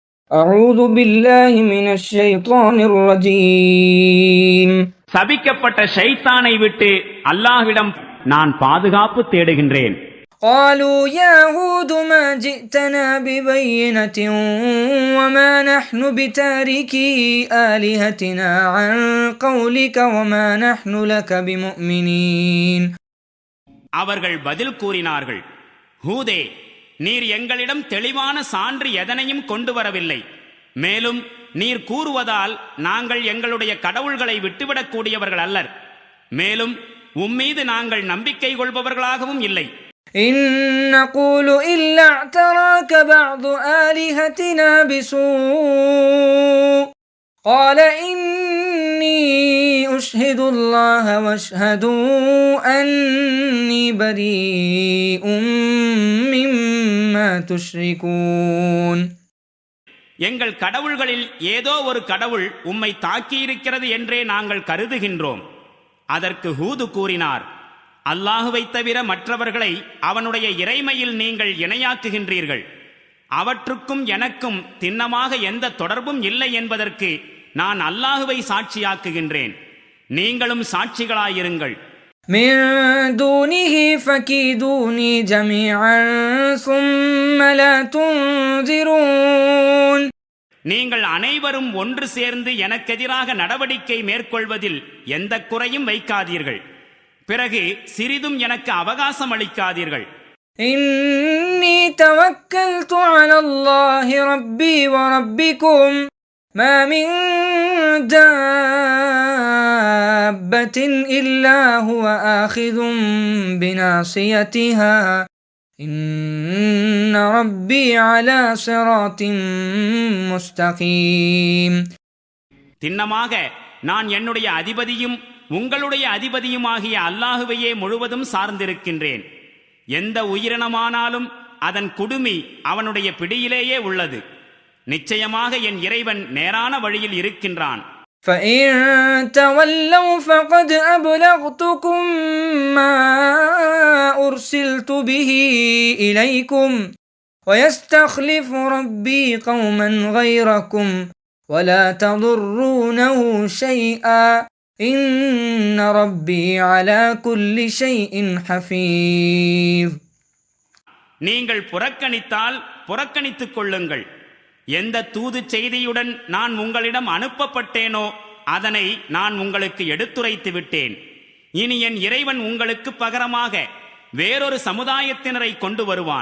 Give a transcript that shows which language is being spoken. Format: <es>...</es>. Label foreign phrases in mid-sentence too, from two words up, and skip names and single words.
<ar>أعوذ بالله من الشيطان الرجيم.</ar> <ta>சபிக்கப்பட்ட ஷைத்தானை விட்டு அல்லாஹ்விடம் நான் பாதுகாப்பு தேடுகின்றேன்.</ta> <ar>قالوا يا هود ما جئتنا ببينة وما نحن بتاركي آلهتنا عن قولك وما نحن لك بمؤمنين.</ar> <ta>அவர்கள் பதில் கூறினார்கள், ஹூதே, நீர் எங்களிடம் தெளிவான சான்று எதனையும் கொண்டு வரவில்லை. மேலும் நீர் கூறுவதால் நாங்கள் எங்களுடைய கடவுள்களை விட்டுவிடக்கூடியவர்கள் அல்லர். மேலும் உம்மீது நாங்கள் நம்பிக்கை கொள்பவர்களாகவும் இல்லை.</ta> <ar>إن نقول إلا اعتراك بعض آلهتنا بسوء قال إني أشهد الله واشهدوا أني بريء مما تشركون.</ar> <ta>எங்கள் கடவுள்களில் ஏதோ ஒரு கடவுள் உம்மை தாக்கியிருக்கிறது என்றே நாங்கள் கருதுகின்றோம். அதற்கு ஹூது கூறினார், அல்லாஹுவை தவிர மற்றவர்களை அவனுடைய இறைமையில் நீங்கள் இணையாக்குகின்றீர்கள். அவற்றுக்கும் எனக்கும் திண்ணமாக எந்த தொடர்பும் இல்லை என்பதற்கு நான் அல்லாஹுவை சாட்சியாக்குகின்றேன். நீங்களும் சாட்சிகளாயிருங்கள்.</ta> <ar>من دونه فكيدوني جميعا ثم لا تنظرون.</ar> <ta>நீங்கள் அனைவரும் ஒன்று சேர்ந்து எனக்கெதிராக நடவடிக்கை மேற்கொள்வதில் எந்த குறையும் வைக்காதீர்கள். பிறகு சிறிதும் எனக்கு அவகாசம் அளிக்காதீர்கள்.</ta> <ar>إني توكلت على الله ربي وربكم ما من دابة إلا هو آخذ بناصيتها إن ربي على صراط مستقيم.</ar> <ta>திண்ணமாக நான் என்னுடைய அதிபதியும் உங்களுடைய அதிபதியுமாகிய அல்லாஹுவையே முழுவதும் சார்ந்திருக்கின்றேன். எந்த உயிரினமானாலும் அதன் குடுமி அவனுடைய பிடியிலேயே உள்ளது. நிச்சயமாக என் இறைவன் நேரான வழியில் இருக்கின்றான்.</ta> <ar>فإن تولوا فقد أبلغتكم ما أرسلت به إليكم ويستخلف ربي قوما غيركم ولا تضرونه شيئا إن ربي على كل شيء حفيظ.</ar> <ta>நீங்கள் புறக்கணித்தால் புறக்கணித்துக் கொள்ளுங்கள். எந்த தூது செய்தியுடன் நான் உங்களிடம் அனுப்பப்பட்டேனோ அதனை நான் உங்களுக்கு எடுத்துரைத்து விட்டேன். இனி என் இறைவன் உங்களுக்கு பகரமாக வேறொரு சமுதாயத்தினரை கொண்டு வருவான்.</ta>